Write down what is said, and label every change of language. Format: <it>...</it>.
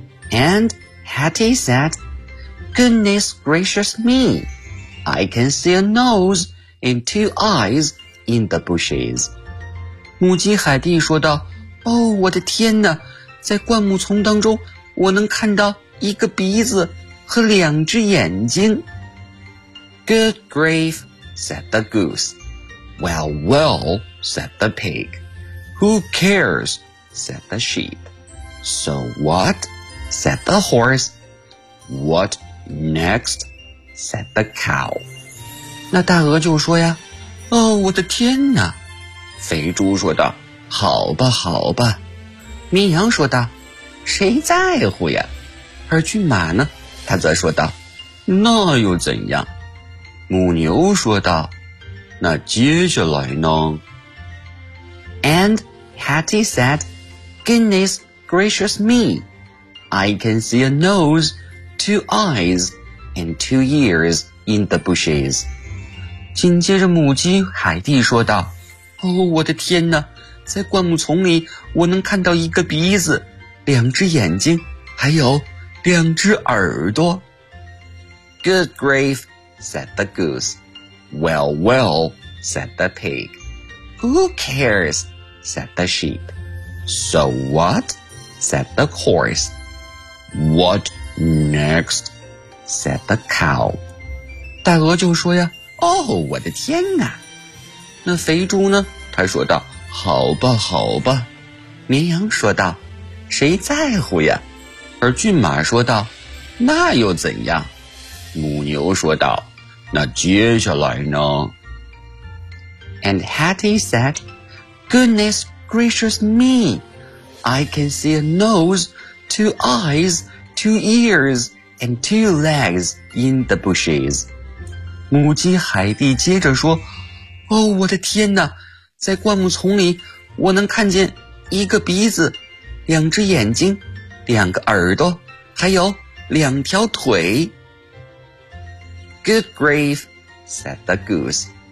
<en>And Hattie said, Goodness gracious me, I can see a nose and two eyes in the bushes.</en> <zh>母鸡海蒂说道，哦，我的天哪，在灌木丛当中，我能看到一个鼻子和两只眼睛。</zh> <en>Good grief, said the goose. Well, well, said the pig. Who cares, said the sheep. So what, said the horse. What Next, said the cow.</en> <zh>那大鹅就说呀，哦，我的天哪。肥猪说道，好吧，好吧。绵羊说道，谁在乎呀？而骏马呢，他则说道，那又怎样？母牛说道，那接下来呢？</zh> <en>And Hattie said, Goodness gracious me, I can see a nose, two eyes, and two ears in the bushes.</en> <zh>紧接着母鸡海蒂说道，哦，我的天哪，在灌木丛里我能看到一个鼻子，两只眼睛，还有两只耳朵。</zh> <en>Good grief, said the goose. Well, well, said the pig. Who cares, said the sheep. So what, said the horse. What next, said the cow.</en> <zh>大鹅就说呀，哦，我的天哪。那肥猪呢，他说道，好吧，好吧。绵羊说道，谁在乎呀？而骏马说道，那又怎样？母牛说道，那接下来呢？</zh> <en>And Hattie said, Goodness gracious me, I can see a nose, two eyes, two ears, and two legs in the bushes.</en> <zh>母鸡海蒂接着说，哦，我的天哪，在灌木丛里我能看见一个鼻子，两只眼睛，两个耳朵，还有两条腿。</zh> <en>Good grief, said the goose.</en>